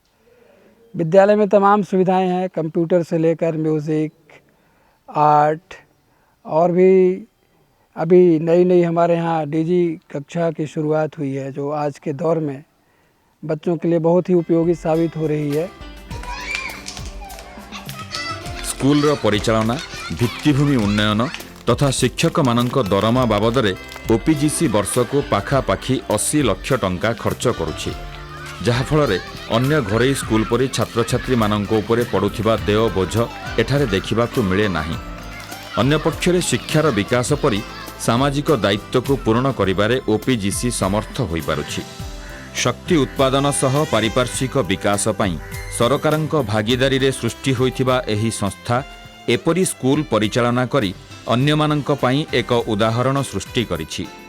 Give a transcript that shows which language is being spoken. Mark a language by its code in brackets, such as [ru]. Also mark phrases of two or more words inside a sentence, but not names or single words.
[hi] विद्यालय में तमाम सुविधाएं हैं, कंप्यूटर से लेकर म्यूज़िक, आर्ट, और भी अभी नई नई हमारे यहाँ डीजी कक्षा की शुरुआत हुई है जो आज के दौर में बच्चों के लिए बहुत ही उपयोगी साबित हो रही है। [or] ସ୍କୁଲ ର ପରିଚାଳନା, ଭିତ୍ତିଭୂମି ଉନ୍ନୟନ ତଥା ଶିକ୍ଷକ ମାନକ ଦରମା ବାବଦ ରେ ଓପିଜିସି ବର୍ଷ କୁ ପାଖାପାଖି 80 ଲକ୍ଷ ଟଙ୍କା ଖର୍ଚ୍ଚ କରୁଛି। ଯାହାଫଳରେ ଅନ୍ୟ ଘରୋଇ ସ୍କୁଲ ପରି ଛାତ୍ରଛାତ୍ରୀମାନଙ୍କ ଉପରେ ପଡ଼ୁଥିବା ଦେୟ ବୋଝ ଏଠାରେ ଦେଖିବାକୁ ମିଳେ ନାହିଁ। ଅନ୍ୟପକ୍ଷରେ ଶିକ୍ଷାର ବିକାଶ ପରି ସାମାଜିକ ଦାୟିତ୍ୱକୁ ପୂରଣ କରିବାରେ ଓପିଜିସି ସମର୍ଥ ହୋଇପାରୁଛି। ଶକ୍ତି ଉତ୍ପାଦନ ସହ ପାରିପାର୍ଶ୍ୱିକ ବିକାଶ ପାଇଁ ସରକାରଙ୍କ ଭାଗିଦାରୀରେ ସୃଷ୍ଟି ହୋଇଥିବା ଏହି ସଂସ୍ଥା ଏପରି ସ୍କୁଲ ପରିଚାଳନା କରି ଅନ୍ୟମାନଙ୍କ ପାଇଁ ଏକ ଉଦାହରଣ ସୃଷ୍ଟି କରିଛି।